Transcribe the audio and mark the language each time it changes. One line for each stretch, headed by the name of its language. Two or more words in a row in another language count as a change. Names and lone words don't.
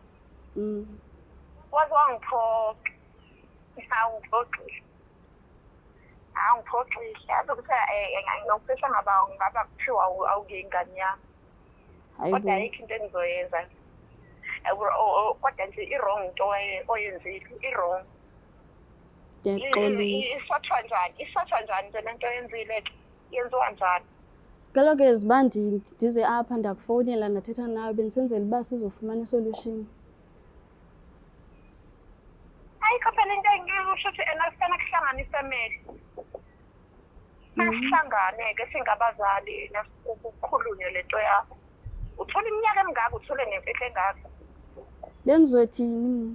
Zulu: Waze wangiphoxa. Awungiphoxile. Angiphoxile. Yazi ukuthi ngiyokufisa ngaba kuthiwa awuke ingane yami. Kodwa ayikho into engizoyenza. kodwa nje i-wrong into oyenzile i-wrong.
Xhosa: Ndiyaxolisa. Isothwa njani nje lento oyenzile ke yenziwa njani? Kaloku ziba ndize apha ndakufowunela ndathetha nawe bendisenzela uba sizofumana isolution.
Zulu: Ayikho phela into engikusho ukuthi ena kuhlanganise mehlo. Masihlangane-ke singabazali ukukhulunywe lento yakho. Uthola iminyaka emingaka uthole nemfihlo engaka. Bengizothini mina?